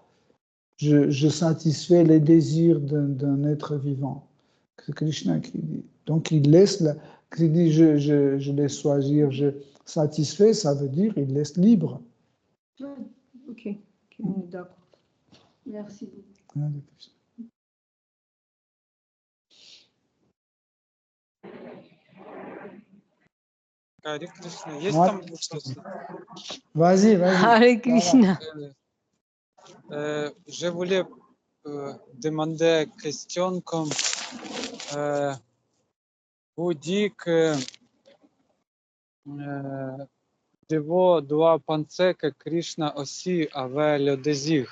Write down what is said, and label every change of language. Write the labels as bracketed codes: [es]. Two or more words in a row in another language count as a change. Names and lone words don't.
[fr] Je satisfais les désirs d'un être vivant. C'est Krishna qui dit. Donc il laisse, qui dit je laisse choisir, je satisfais, ça veut dire il laisse libre. Ok, d'accord. Merci beaucoup. [ru] Hare Krishna, есть там что-то? [fr] Vas-y. Hare Krishna. Je voulais demander question comme vous dites que doit penser que Krishna aussi avait le désir.